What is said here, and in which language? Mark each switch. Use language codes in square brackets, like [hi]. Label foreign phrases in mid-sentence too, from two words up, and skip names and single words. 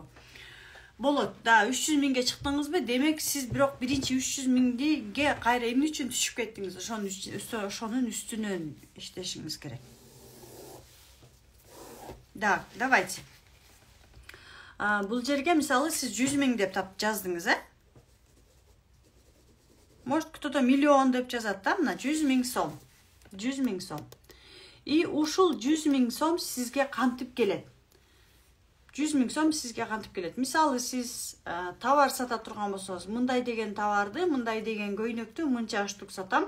[ky] Болот. Да, 300 миңге чыктыңызбы? Демек, сиз бирок биринчи 300 миңге кайра эмне үчүн түшүп кеттиңиз? Ошонун үстүнөн иштешиңиз керек. [ru] Да, давайте. [ky] Бул жерге мисалы сиз 100 миң деп жаздыңыз, [ru] Может, кто-то [ky] миллион деп жазат да, мына 100 миң сом. 100 миң сом. И ушул 100 миң сом сизге кантип келет? 100 миң сом сизге кантип келет? Мисалы, сиз товар сата турган болсоңуз, мындай деген товарды, мындай деген көйнөктү мынча штук сатам.